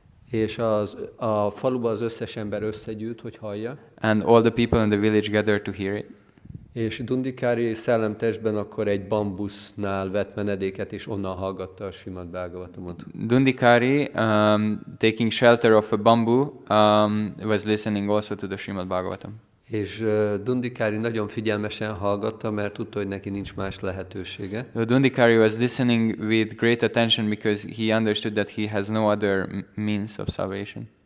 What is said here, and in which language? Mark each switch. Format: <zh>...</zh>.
<hu>És a faluban az összes ember összegyűlt, hogy hallja.</hu> <en>And all the people in the village gathered to hear it.</en> <hu>És Dundikári szellemtestben akkor egy bambusznál vett menedéket, és onnan hallgatta a Srimad Bhagavatamot.</hu> <en>Dundikari, taking shelter of a bamboo, was listening also to the Srimad Bhagavatam.</en> <hu>És Dundikári nagyon figyelmesen hallgatta, mert tudta, hogy neki nincs más lehetősége.</hu> <en>Dundikari was listening with great attention because he understood that he has no other means of salvation.</en>